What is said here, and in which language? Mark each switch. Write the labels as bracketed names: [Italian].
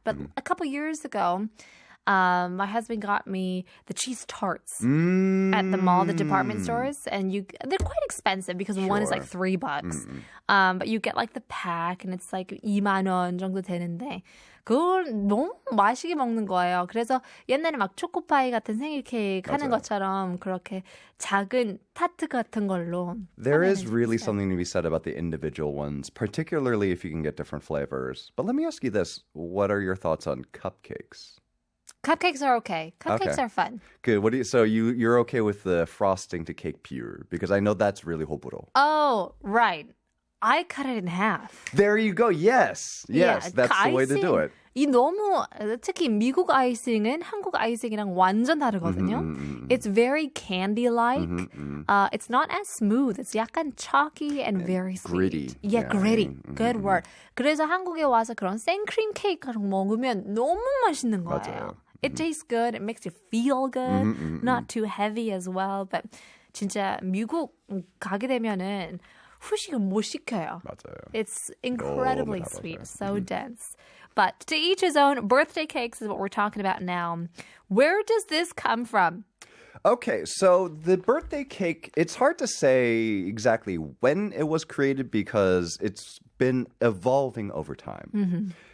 [English] But a couple years ago, my husband got me the cheese tarts at the mall, the department stores, and they're quite expensive because one is like $3. But you get like the pack, and it's like [Korean] 2만 원 정도 되는데 그걸 너무 맛있게 먹는 거예요. 그래서 옛날에 막 초코파이 같은 생일 케이크 하는 것처럼 그렇게 작은 타트 같은 걸로. [English] There is really something to be said about the individual ones, particularly if you can get different flavors. But let me ask you this. What are your thoughts on cupcakes? Cupcakes are okay. Cupcakes are fun. Good. So you're okay with the frosting to cake pure? Because I know that's really [Korean] 호불호. [English] Oh, right. I cut it in half. There you go. Yes. Yes, that's the way to do it. [Korean] 이 너무 특히 미국 아이싱은 한국 아이싱이랑 완전 다르거든요. [English] It's very candy-like. It's not as smooth. It's [Korean] 약간 [English] chalky and very sweet. Gritty. Yeah, gritty. Good word. [Korean] 그래서 한국에 와서 그런 생크림 케이크 먹으면 너무 맛있는 거예요. 맞아요. [English] It tastes good. It makes you feel good. Not too heavy as well. But [Korean] 진짜 미국 가게 되면은 후식을 못 시켜요. 맞아요. [English] It's incredibly sweet, so dense. But to each his own. Birthday cakes is what we're talking about now. Where does this come from? Okay, so the birthday cake, it's hard to say exactly when it was created because it's been evolving over time.